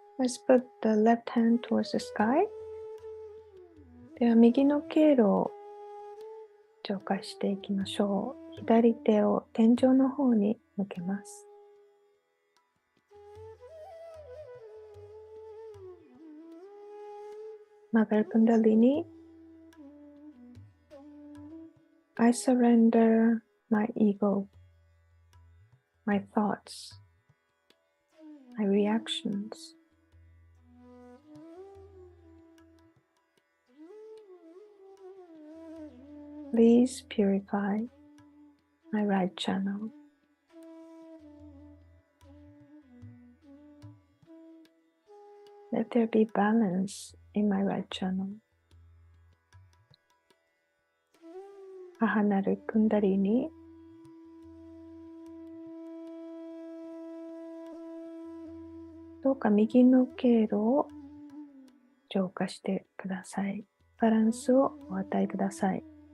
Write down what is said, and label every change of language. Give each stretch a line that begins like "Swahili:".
English: Let's put the left hand towards the sky.
Japanese: では右の経路を浄化していきましょう。左手を天井の方に向けます。
English: Mother Kundalini, I surrender my ego, my thoughts, my reactions. Please purify my right channel. Let there be balance in my right channel.
Japanese: 母なるクンダリにどうか右の経路を浄化してください。バランスをお与えください。